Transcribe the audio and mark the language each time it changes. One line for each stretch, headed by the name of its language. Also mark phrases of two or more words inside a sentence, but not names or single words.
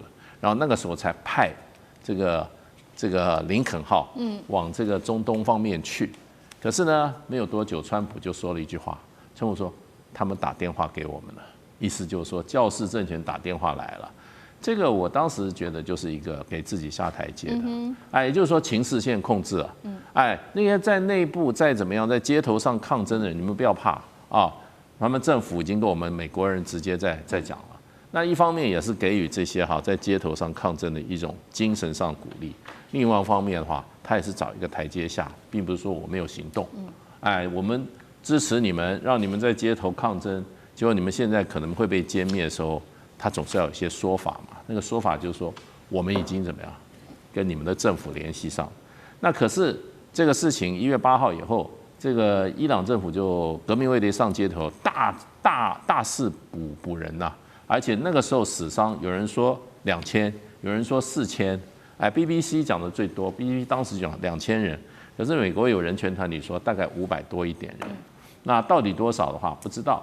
Chinese: 然後那個時候才派這個林肯號往這個中東方面去。可是呢，沒有多久，川普就說了一句話：“川普說他們打電話給我們了，意思就是說教士政權打電話來了。” 這個我當時覺得就是一個給自己下台階的，也就是說情勢現在控制了，那些在內部再怎麼樣，在街頭上抗爭的人，你們不要怕。他們政府已經跟我們美國人直接在講了。那一方面也是給予這些在街頭上抗爭的一種精神上鼓勵，另外一方面的話，他也是找一個台階下，並不是說我沒有行動。我們支持你們，讓你們在街頭抗爭，結果你們現在可能會被殲滅的時候，他總是要有一些說法嘛。那個說法就是說，我們已經怎麼樣跟你們的政府聯繫上。那可是這個事情1月8號以後，這個伊朗政府就革命衛隊上街頭，大肆捕人吶，而且那個時候死傷有人說2000，有人說4000，BBC 講的最多 ，BBC 當時講2000人，可是美國有人權團體說大概500多一點人，那到底多少的話不知道。